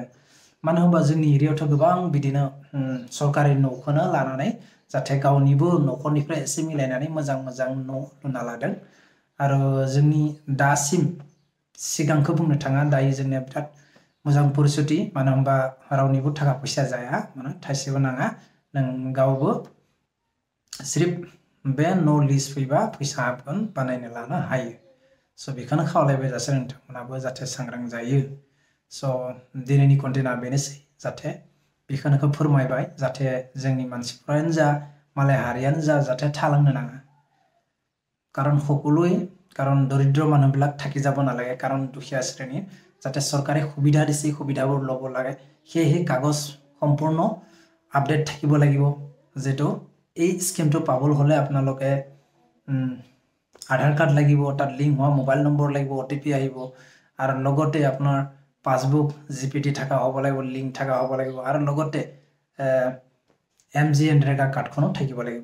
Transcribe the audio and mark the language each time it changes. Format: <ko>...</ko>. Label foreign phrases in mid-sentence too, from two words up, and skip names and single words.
<brx>मानो होनबा जोंनि एरियायावथ' गोबां बिदिनो सरकारि न'खौनो लानानै जाहाथे गावनिबो न'खरनिफ्राय एसे मिलायनानै मोजां न' लुना लादों आरो जोंनि दासिम सिगांखौ बुंनो थाङा दायो जोंनिया बिराद मोजां परिस्थिति मानो होनबा रावनिबो थाखा फैसा जाया माने थाइसेबो नाङा नों गावबो सिर्फ बे न' लिस्ट फैबा फैसा हाबगोन बानायनो लानो हायो। स' बेखौनो खावलायबाय जासै नोंथांमोनाबो जाहाथे सांग्रां जायो। स' दिनैनि कन्टेन्टआ बेनोसै जाहाथे बेखौनो फोरमायबाय जाहाथे जोंनि मानसिफ्रानो जा मालाय हारियानो जा जाहाथे थालांनो नाङा कारण সকলোৱে</brx> <as>কাৰণ দৰিদ্ৰ মানুহবিলাক থাকি যাব নালাগে কাৰণ দুখীয়া শ্ৰেণী যাতে চৰকাৰে সুবিধা দিছে সুবিধাবোৰ ল'ব লাগে সেয়েহে কাগজ সম্পূৰ্ণ আপডেট থাকিব লাগিব যেটো এই স্কিমটো পাবলৈ হলে আপোনালোকে আধাৰ কাৰ্ড লাগিব তাত লিংক হোৱা মোবাইল নম্বৰ লাগিব ওটিপি আহিব আৰু লগতে আপোনাৰ পাসবুক জিপিটি থাকা হ'ব লাগিব লিংক থাকা হ'ব লাগিব আৰু লগতে MGNREGA কাৰ্ডখনো থাকিব লাগিব</as>